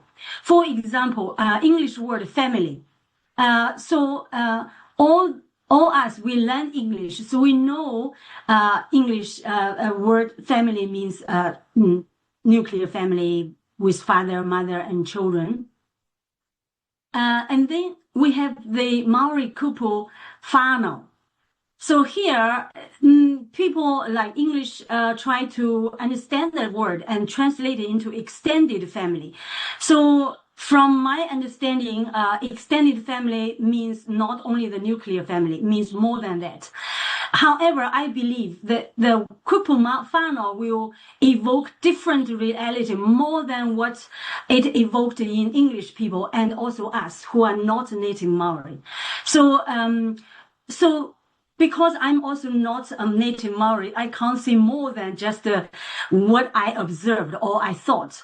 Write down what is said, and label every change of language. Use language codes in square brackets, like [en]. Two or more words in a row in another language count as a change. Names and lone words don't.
[en] For example, English word family. All all us, we learn English, so we know English word family means nuclear family with father, mother, and children. And then we have the Maori [mi] kupu whānau. [en] So here, people like English try to understand that word and translate it into extended family. So from my understanding, extended family means not only the nuclear family, it means more than that. However, I believe that the [mi] kupu whānau [en] will evoke different reality more than what it evoked in English people and also us who are not native Maori. So because I'm also not a native Maori, I can't say more than just what I observed or I thought.